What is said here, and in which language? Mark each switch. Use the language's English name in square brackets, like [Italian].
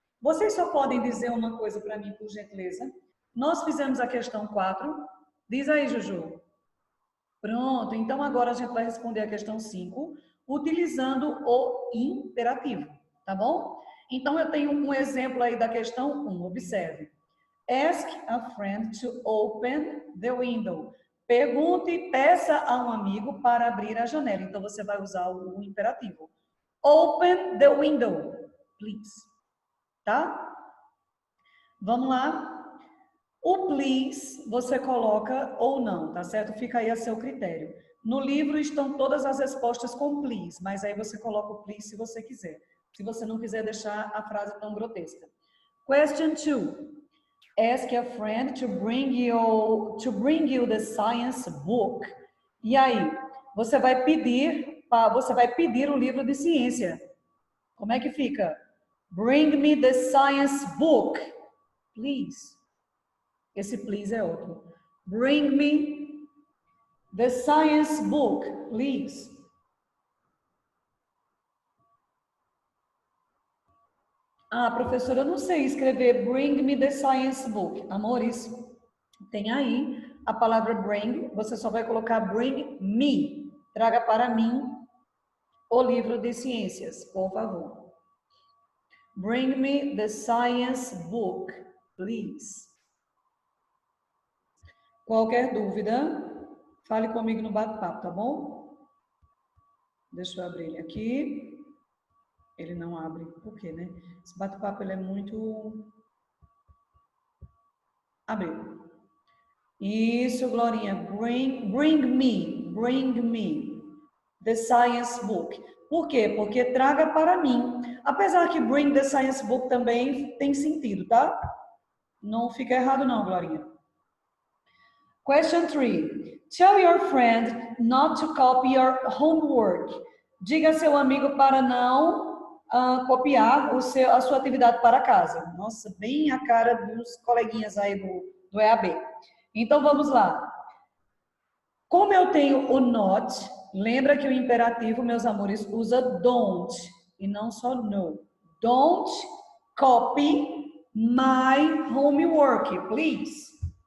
[Portuguese] Vocês só podem dizer uma coisa para mim, por gentileza? Nós fizemos a questão 4. Diz aí, Juju. Pronto, então agora a gente vai responder a questão 5, utilizando o imperativo, tá bom? Então, eu tenho um exemplo aí da questão 1, observe. [English] Ask a friend to open the window. [Portuguese] Pergunte, peça a um amigo para abrir a janela. Então, você vai usar o imperativo. [English] Open the window, please. [Portuguese] Tá? Vamos lá. O please, você coloca ou não, tá certo? Fica aí a seu critério. No livro estão todas as respostas com please, mas aí você coloca o please se você quiser. Se você não quiser deixar a frase tão grotesca. [English] Question 2. Ask a friend to bring you the science book. [Portuguese] E aí, você vai pedir o livro de ciência. Como é que fica? [English] Bring me the science book, please. [Portuguese] Esse please é outro. [English] Bring me the science book, please. [Portuguese] Ah, professora, eu não sei escrever [English] bring me the science book. [Portuguese] Amores, tem aí a palavra bring, você só vai colocar bring me. Traga para mim o livro de ciências, por favor. [English] Bring me the science book, please. [Portuguese] Qualquer dúvida, fale comigo no bate-papo, tá bom? Deixa eu abrir ele aqui. Ele não abre, por quê, né? Esse bate-papo, ele é muito... Abriu. Isso, Glorinha. [English] Bring me the science book. [Portuguese] Por quê? Porque traga para mim. Apesar que [English] bring the science book [Portuguese] também tem sentido, tá? Não fica errado não, Glorinha. [English] Question 3. Tell your friend not to copy your homework. [Portuguese] Diga a seu amigo para não copiar a sua atividade para casa. Nossa, bem a cara dos coleguinhas aí do EAB. Então, vamos lá. Como eu tenho o not, lembra que o imperativo, meus amores, usa don't e não só no. [English] Don't copy my homework, please.